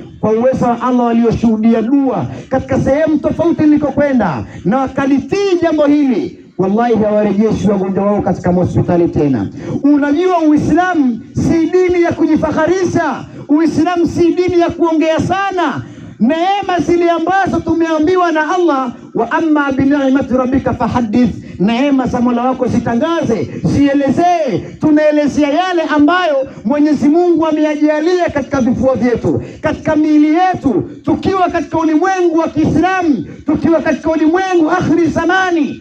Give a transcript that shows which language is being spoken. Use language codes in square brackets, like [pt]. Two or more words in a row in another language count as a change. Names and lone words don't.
[sw] Kwa uwezo wa Allah walioshuhudia dua katika sehemu tofauti nilikokwenda na wakalitii jambo hili, wallahi hawarejeshi wagonjwa wao katika hospitali tena. Unajua, Uislamu si dini ya kujifakharisha. Uislamu si dini ya kuongea sana. Neema zile ambazo tumeambiwa na Allah, [ar] wa amma bi ni'mati rabbika fahaddith, [sw] neema za Mola wako zitangaze, zielezee. Tunaelezea yale ambayo Mwenyezi Mungu ameyajalia katika vifua vyetu, katika miili yetu, tukiwa katika ulimwengu wa Kiislamu, tukiwa katika ulimwengu akhiri zamani.